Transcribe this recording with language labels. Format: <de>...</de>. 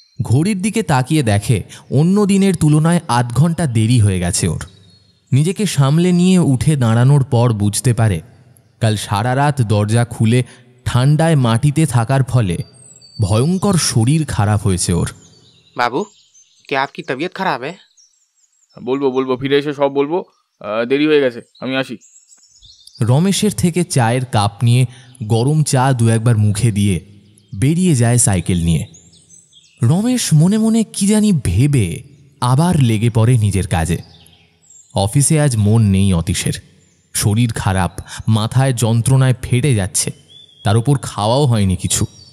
<bn>ঘড়ির দিকে তাকিয়ে দেখে অন্য দিনের তুলনায় ৮ ঘন্টা দেরি হয়ে গেছে ওর। নিজেকে সামলে নিয়ে উঠে দাঁড়ানোর পর বুঝতে পারে কাল সারা রাত দরজা খুলে ঠান্ডায় মাটিতে থাকার ফলে ভয়ঙ্কর শরীর খারাপ হয়েছে ওর।</bn> <hi>বাবু, क्या आपकी तबीयत खराब है?</hi> <bn>বলবো, ফিরে এসে সব বলবো। দেরি হয়ে গেছে, আমি আসি। রমেশের থেকে চায়ের কাপ নিয়ে গরম চা ২-১বার মুখে দিয়ে বেরিয়ে যায় সাইকেল নিয়ে। রমেশ মনে মনে কি জানি ভেবে আবার লেগে পড়ে নিজের কাজে। অফিসে আজ মন নেই অতীশের। শরীর খারাপ, মাথায় যন্ত্রণায় ফেটে যাচ্ছে, তার উপর খাওয়াও হয়নি কিছু।</bn>